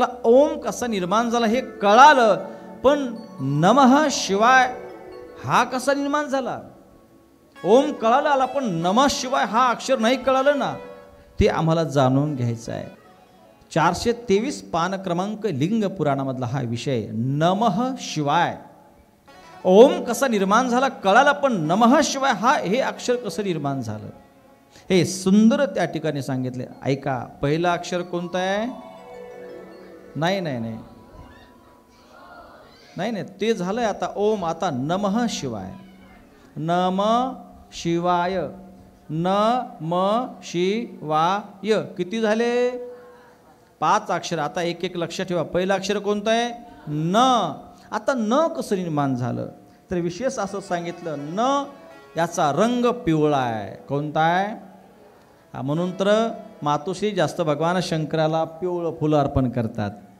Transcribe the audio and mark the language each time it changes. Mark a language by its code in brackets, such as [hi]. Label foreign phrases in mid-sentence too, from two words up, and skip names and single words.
[mr] ओम कसा निर्माण झाला हे कळालं, पण [sa] नमः शिवाय [mr] हा कसा निर्माण झाला? ओम कळालं आला, पण [sa] नमः शिवाय [mr] हा अक्षर नाही कळालं ना. ते आम्हाला जाणून घ्यायचं आहे. 423 पान क्रमांक लिंग पुराणामधला हा विषय [sa] नमः शिवाय. [mr] ओम कसा निर्माण झाला कळाला, पण [sa] नमः शिवाय [mr] हे अक्षर कसं निर्माण झालं हे सुंदर त्या ठिकाणी सांगितले. ऐका, पहिलं अक्षर कोणतं आहे? नाही नाही नाही नाही नाही ते झालंय आता ओम. [sa] आता नमः शिवाय. नम शिवाय. नम शिवाय. [mr] किती झाले? 5 अक्षर. आता एक एक लक्षात ठेवा. पहिलं अक्षर कोणतं आहे? न. आता न कसं निर्माण झालं तर विशेष असं सांगितलं, न याचा रंग पिवळा आहे. कोणता आहे? म्हणून तर मातोश्री जास्त भगवान शंकराला पिवळं फुलं अर्पण करतात.